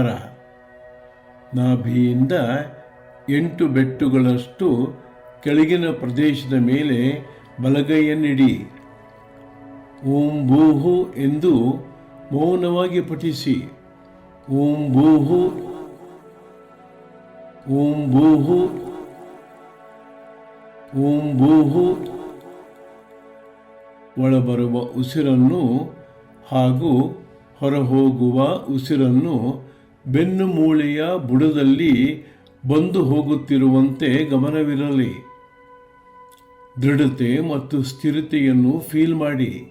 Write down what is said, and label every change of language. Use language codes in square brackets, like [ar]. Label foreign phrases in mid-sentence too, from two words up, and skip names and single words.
[kn] ನಾಭಿಯಿಂದ 8 ಬೆಟ್ಟುಗಳಷ್ಟು ಕೆಳಗಿನ ಪ್ರದೇಶದ ಮೇಲೆ ಬಲಗೈಯನ್ನಿಡಿ. [sa] ಓಂ ಭೂಹು [kn] ಎಂದು ಮೌನವಾಗಿ ಪಠಿಸಿ. [sa] ಓಂ ಭೂಹು, ಓಂ ಭೂಹು, ಓಂ ಭೂಹು. [kn] ಒಳಬರುವ ಉಸಿರನ್ನು ಹಾಗೂ ಹೊರಹೋಗುವ ಉಸಿರನ್ನು ಬೆನ್ನು ಮೂಳೆಯ ಬುಡದಲ್ಲಿ ಬಂದು ಹೋಗುತ್ತಿರುವಂತೆ ಗಮನವಿರಲಿ. ದೃಢತೆ ಮತ್ತು ಸ್ಥಿರತೆಯನ್ನು ಫೀಲ್ ಮಾಡಿ.